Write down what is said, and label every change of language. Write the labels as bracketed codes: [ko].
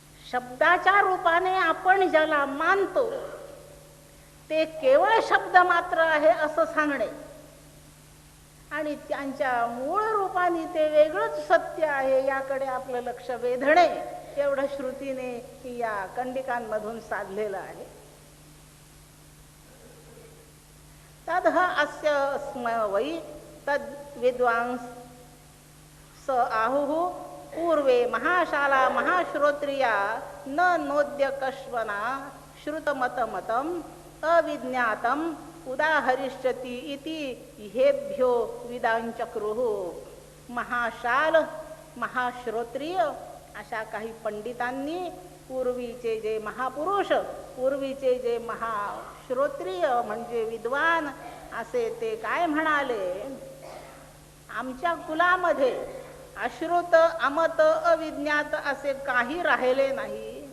[mr] शब्दाच्या रूपाने आपण ज्याला मानतो ते केवळ शब्द मात्र आहे असं सांगणे आणि त्यांच्या मूळ रूपाने ते वेगळंच सत्य आहे याकडे आपलं लक्ष वेधणे, एवढं श्रुतीने या कंडिकांमधून साधलेलं आहे. [sa] तद अस्य स्म वै तद विद्वांस स आहुः पूर्वे महाशाला महाश्रोत्रिया न नोद्य कश्वना श्रुतमतमतम अविज्ञातम उदाहरिष्यति इति हेभ्यो विदांचक्रुः. [mr] महाशाल, महाश्रोत्रिय अशा काही पंडितांनी पूर्वीचे जे महापुरुष, पूर्वीचे जे महाश्रोत्रिय म्हणजे विद्वान असे ते काय म्हणाले? आमच्या कुलामध्ये अश्रुत अमत अविज्ञात असे काही राहिले नाही.